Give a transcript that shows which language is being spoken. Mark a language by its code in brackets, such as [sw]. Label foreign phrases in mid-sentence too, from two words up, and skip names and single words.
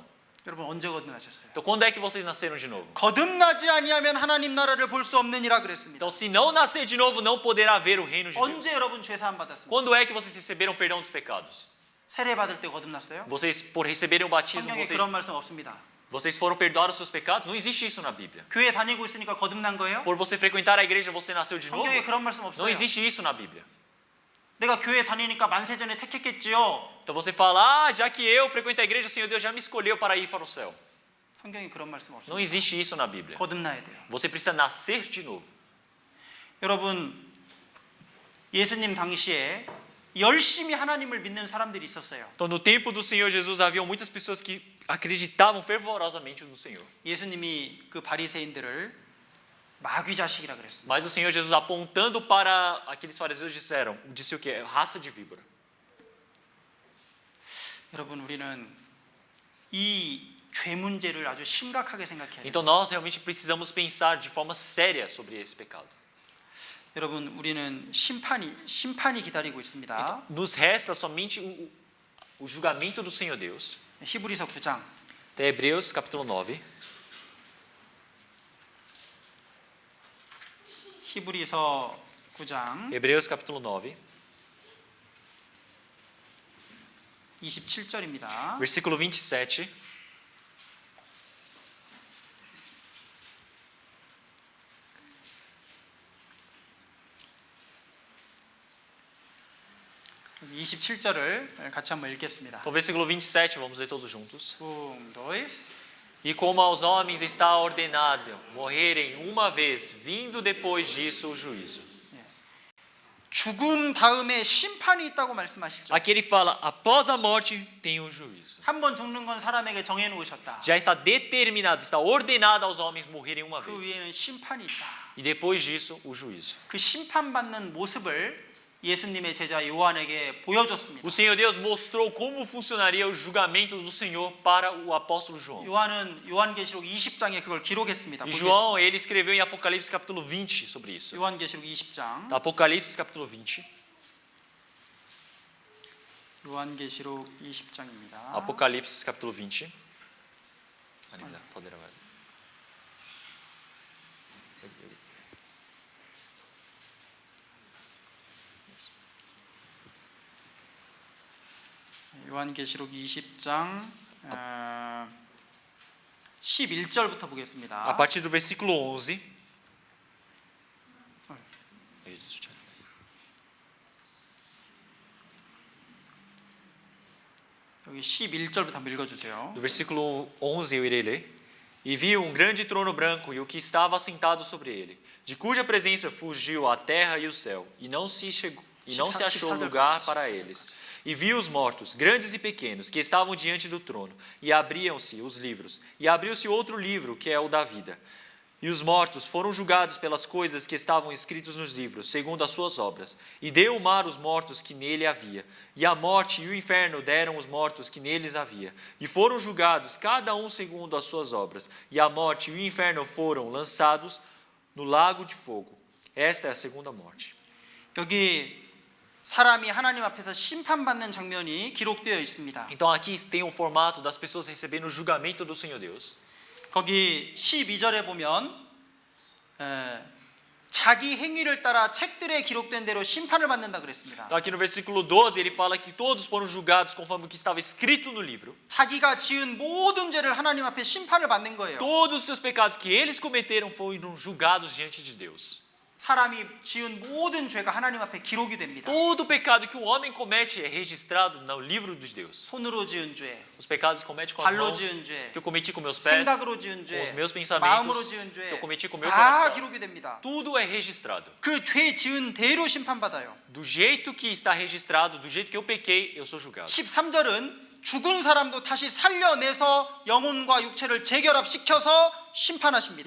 [ko] 여러분 언제 거듭나셨어요? [pt] Então quando é que vocês nasceram de novo? [ko] 거듭나지 아니하면 하나님 나라를 볼 수 없느니라 그랬습니다. [pt] Então se não nascer de novo não poderá ver o reino de Deus. [ko] 언제 여러분 죄 사함 받았습니까? [pt] Quando é que vocês receberam perdão dos pecados? [ko] 세례 받을 때 거듭났어요? [pt] Vocês por receberem o batismo, [ko] 성경에 그런 말씀 없습니다. [pt] vocês foram perdoados os seus pecados? Não existe isso na Bíblia. [ko] 교회 다니고 있으니까 거듭난 거예요? [pt] Por você frequentar a igreja você nasceu de novo? [ko] 성경에 그런 말씀 [pt] Não [ko] 없어요. [pt] existe isso na Bíblia. [ko] 내가 교회 다니니까 만세전에 택했겠지요. [pt] Então você fala, já que eu frequento a igreja, o Senhor Deus já me escolheu para ir para o céu. [ko] 성경에 그런 말씀 [pt] Não [ko] 없어요. [pt] existe isso na Bíblia. [ko] 거듭나야 돼요. [pt] Você precisa nascer de novo. [ko] 여러분 예수님 당시에 열심히 하나님을 믿는 사람들이 있었어요. [pt] Então no tempo do Senhor Jesus haviam muitas pessoas que acreditavam fervorosamente no Senhor. [ko] 예수님이 그 바리새인들을 마귀 자식이라 그랬습니다. [pt] Mas o Senhor Jesus apontando para aqueles fariseus disse o quê? Raça de víbora. [ko] 여러분 우리는 이 죄 문제를 아주 심각하게 생각해야 돼요. [pt] Então nós realmente precisamos pensar de forma séria sobre esse pecado. [ko] 여러분 우리는 심판이 기다리고 있습니다. [pt] Nos resta somente o julgamento do Senhor Deus. [ko] 히브리서 9장 [pt] Hebreus capítulo 9. [ko] 히브리서 9장 [pt] Hebreus capítulo 9, [ko] 27절입니다. [pt] versículo 27. [ko] 여기 27절을 같이 한번 읽겠습니다. [pt] Então, versículo 27, vamos ler todos juntos. 2. E como aos homens está ordenado morrerem uma vez, vindo depois disso o juízo. [ko] 죽음 다음에 심판이 있다고 말씀하시죠. [pt] Aqui ele fala, após a morte tem o juízo. [ko] 한 번 죽는 건 사람에게 정해 놓으셨다. [pt] Já está determinado, está ordenado aos homens morrerem uma [ko] 그 [pt] vez. [ko] 위에는 심판이 있다. [pt] E depois disso, o juízo. [ko] 그 심판받는 모습을 예수님의 제자 요한에게 보여줬습니다. [pt] O Senhor Deus mostrou como funcionaria o julgamento do Senhor para o apóstolo João. [ko] 요한은 요한계시록 20장에 그걸 기록했습니다. [pt] E João, ele escreveu em Apocalipse capítulo 20 sobre isso. [ko] 요한계시록 20장. [pt] Apocalipse capítulo 20. [ko] 요한계시록 20장입니다. [pt] Apocalipse capítulo 20. [ko] 아닙니다. 더 내려가야 돼. 요한계시록 20장 11절부터 [pt] A [ko] 보겠습니다. [pt] partir do versículo 11. [ko] 여기 11절부터 한번 읽어주세요. [pt] Do versículo 11 eu irei ler. E viu um grande trono branco e o que estava assentado sobre ele, de cuja presença fugiu a terra e o céu, e não se achou lugar para eles. E viu os mortos, grandes e pequenos, que estavam diante do trono, e abriam-se os livros, e abriu-se outro livro, que é o da vida. E os mortos foram julgados pelas coisas que estavam escritas nos livros, segundo as suas obras. E deu o mar os mortos que nele havia. E a morte e o inferno deram os mortos que neles havia. E foram julgados, cada um segundo as suas obras. E a morte e o inferno foram lançados no lago de fogo. Esta é a segunda morte. [ko] 여기 사람이 하나님 앞에서 심판받는 장면이 기록되어 있습니다. [pt] Então aqui tem o formato das pessoas recebendo o julgamento do Senhor Deus. [ko] 거기 12절에 보면 자기 행위를 따라 책들에 기록된 대로 심판을 받는다 그랬습니다. [pt] Então aqui no versículo 12 ele fala que todos foram julgados conforme o que estava escrito no livro. [ko] 자기가 지은 모든 죄를 하나님 앞에 심판을 받는 거예요. [pt] Todos os seus pecados que eles cometeram foram julgados diante de Deus. [ko] 사람이 지은 모든 죄가 하나님 앞에 기록이 됩니다. [pt] Todo pecado que o homem comete é registrado no livro de Deus. [ko] 손으로 지은 죄, [pt] Os pecados que comete com as [ko] 발로 [pt] mãos, [ko] 지은 죄, [pt] que eu cometi com meus pés, [ko] 생각으로 지은 죄, [pt] com os meus [ko] 마음으로 [pt] pensamentos, [ko] 지은 [pt] que eu [ko] 죄, [pt] cometi com o meu [ko] 다 [pt] coração. [ko] 기록이 됩니다. [pt] Tudo é registrado. [ko] 그 죄 지은 대로 심판받아요. [pt] Do jeito que está registrado, do jeito que eu pequei, eu sou julgado. [ko] 13절은 죽은 사람도 다시 살려내서 영혼과 육체를 재결합시켜서 심판하십니다.